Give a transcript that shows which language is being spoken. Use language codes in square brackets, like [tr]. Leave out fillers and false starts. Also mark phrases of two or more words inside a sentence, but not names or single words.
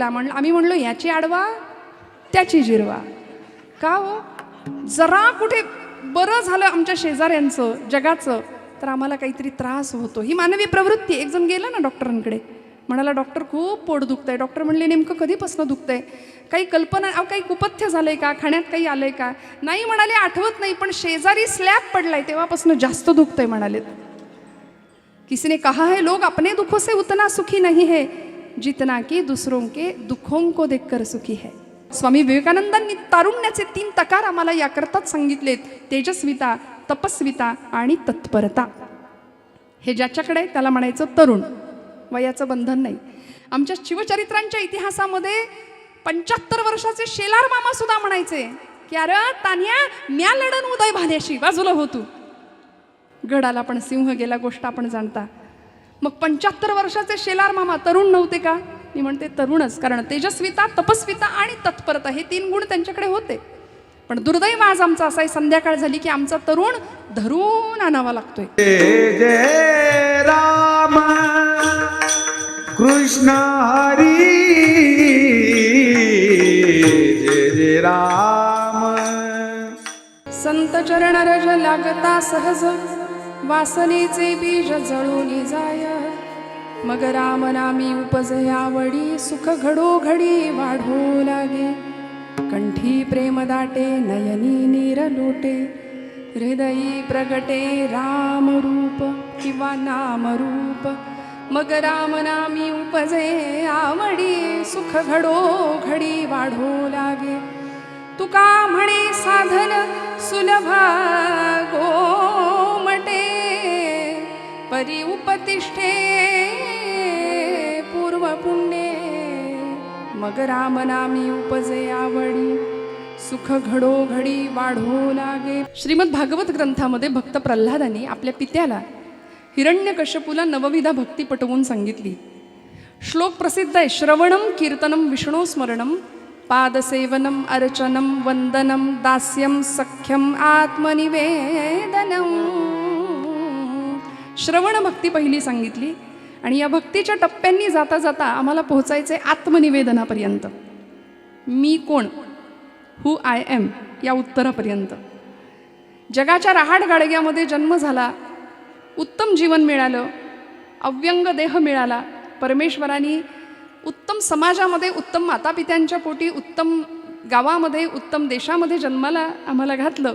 [mr] आम्ही म्हणलो याची अडवा त्याची जिरवा. का हो, जरा कुठे बरं झालं आमच्या शेजाऱ्यांचं, जगाचं, तर आम्हाला काहीतरी त्रास होतो. ही मानवी प्रवृत्ती. एक जण गेला ना डॉक्टरांकडे, म्हणाला डॉक्टर खूप पोट दुखतंय. डॉक्टर म्हणले नेमकं कधीपासून दुखतंय, काही कल्पना, काही कुपथ्य झालंय का, खाण्यात काही आलंय का? नाही म्हणाले, आठवत नाही, पण शेजारी स्लॅब पडलाय तेव्हापासून जास्त दुखतंय म्हणाले. [hi] किसी ने कहा है लोग अपने दुखों से उतना सुखी नहीं है जितना कि दूसरों के दुखों को देखकर सुखी है. [mr] स्वामी विवेकानंदांनी तारुण्याचे 3 तकार आम्हाला याकरताच सांगितलेत: तेजस्विता, तपस्विता आणि तत्परता. हे ज्याच्याकडे त्याला म्हणायचं तरुण, वयाचं बंधन नाही. आमच्या शिवचरित्रांच्या इतिहासामध्ये 75 वर्षाचे शेलार मामा सुद्धा म्हणायचे की अरे तान्या, म्या लढन उदय भाल्याशी, बाजूला होतो. गडाला पण सिंह गेला, गोष्ट आपण जाणता. मग 75 वर्षाचे शेलार मामा तरुण नव्हते का? मी म्हणते तरुणच, कारण तेजस्विता, तपस्विता आणि तत्परता हे 3 गुण त्यांच्याकडे होते. पण दुर्दैव आज आमचा असा आहे, संध्याकाळ झाली की आमचा तरुण धरून आणावा लागतोय. जय जय राम कृष्ण हरी, जय जय राम. संत चरण रज लागता सहज, वासनेचे बीज जळून जाय. मग राम नामी उपजे आवडी, सुख घडोघडी वाढू लागे. कंठी प्रेम दाटे, नयनी नीर लोटे, हृदयी प्रगटे राम रूप किंवा नाम रूप. मग राम नामी उपजे आवडी, सुख घडोघडी वाढू लागे. तुका म्हणे साधन सुलभा गोमटे, परी उपतिष्ठे पूर्व पुण्ये. मग राम नामी उपजे आवडी, सुख घडोघडी वाढू लागे. श्रीमद भागवत ग्रंथामध्ये भक्त प्रल्हादांनी आपल्या पित्याला हिरण्यकश्यपूला नवविधा भक्ती पटवून सांगितली. श्लोक प्रसिद्ध आहे: [sa] श्रवणम कीर्तनम विष्णू स्मरणम, पादसेवनम अर्चनम वंदनम, दास्यम सख्यम आत्मनिवेदनम. [mr] श्रवण भक्ती पहिली सांगितली, आणि या भक्तीच्या टप्प्यांनी जाता जाता आम्हाला पोहोचायचे आत्मनिवेदनापर्यंत. मी कोण, [en] who I am, [mr] या उत्तरापर्यंत. जगाच्या रहाट गाडग्यामध्ये जन्म झाला, उत्तम जीवन मिळालं, अव्यंग देह मिळाला, परमेश्वराने उत्तम समाजामध्ये, उत्तम मातापित्यांच्या पोटी, उत्तम गावामध्ये, उत्तम देशामध्ये जन्माला आम्हाला घातलं.